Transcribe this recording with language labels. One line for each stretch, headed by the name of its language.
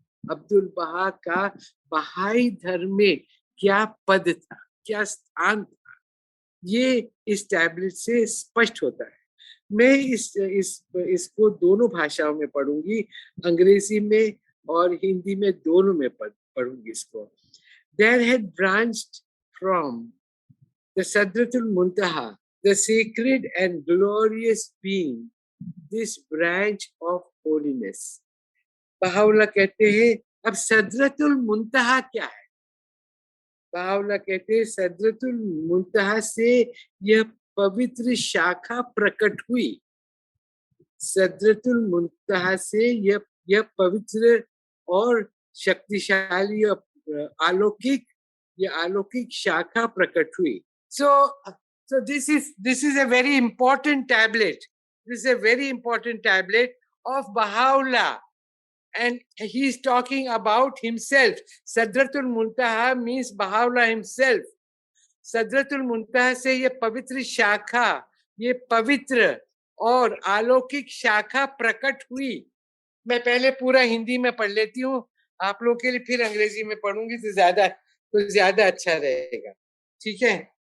Hindi: अब्दुल बहा का बहाई धर्म में क्या पद था, क्या स्थान था, ये इस टैबलेट से स्पष्ट होता है। मैं इसको दोनों भाषाओं में पढ़ूंगी, अंग्रेजी में और हिंदी में, दोनों में पढ़ूंगी इसको।
English: There had branched from the Sadratul Muntaha, the sacred and glorious being, this branch of holiness.
Hindi: Baha'u'llah कहते हैं, अब सदरतुल मुंतहा क्या है? बहाउल्ला कहते हैं सदरतुल मुंतहा से यह पवित्र शाखा प्रकट हुई। सदरतुल मुंतहा से यह पवित्र और शक्तिशाली अलौकिक शाखा प्रकट हुई।
English: So this is a very important tablet. This is a very important tablet of Baha'u'llah, and he is talking about himself. Sadratul Muntaha means Baha'u'llah himself.
Hindi: सदरतुल मुंतहा से ये पवित्र शाखा, ये पवित्र और अलौकिक शाखा प्रकट हुई। मैं पहले पूरा हिंदी में पढ़ लेती हूँ आप लोगों के लिए, फिर अंग्रेजी में पढ़ूंगी तो ज्यादा अच्छा रहेगा, ठीक है?